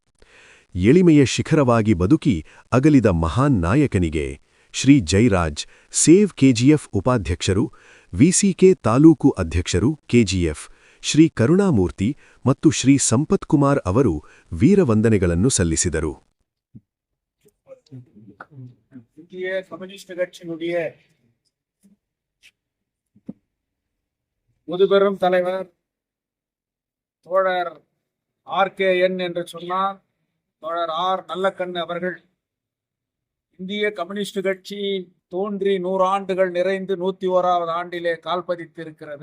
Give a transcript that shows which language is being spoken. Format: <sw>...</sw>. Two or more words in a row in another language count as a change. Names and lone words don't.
<kn>ಎಳಿಮೆಯ ಶಿಖರವಾಗಿ ಬದುಕಿ ಅಗಲಿದ ಮಹಾನ್ ನಾಯಕನಿಗೆ ಶ್ರೀ ಜೈರಾಜ್, ಸೇವ್ KGF ಉಪಾಧ್ಯಕ್ಷರು, VCK ತಾಲೂಕು ಅಧ್ಯಕ್ಷರು KGF, ಶ್ರೀ ಕರುಣಾಮೂರ್ತಿ ಮತ್ತು ಶ್ರೀ ಸಂಪತ್ಕುಮಾರ್ ಅವರು ವೀರವಂದನೆಗಳನ್ನು ಸಲ್ಲಿಸಿದರು.</kn> <ta>இந்திய கம்யூனிஸ்ட் கட்சியினுடைய முதுபெரும் தலைவர் தோழர் RKN என்று சொன்னார் தோழர் நல்லக்கண்ணு அவர்கள் இந்திய கம்யூனிஸ்ட் கட்சி தோன்றி 100 ஆண்டுகள் நிறைந்து 101வது ஆண்டிலே கால் பதித்திருக்கிறது.</ta>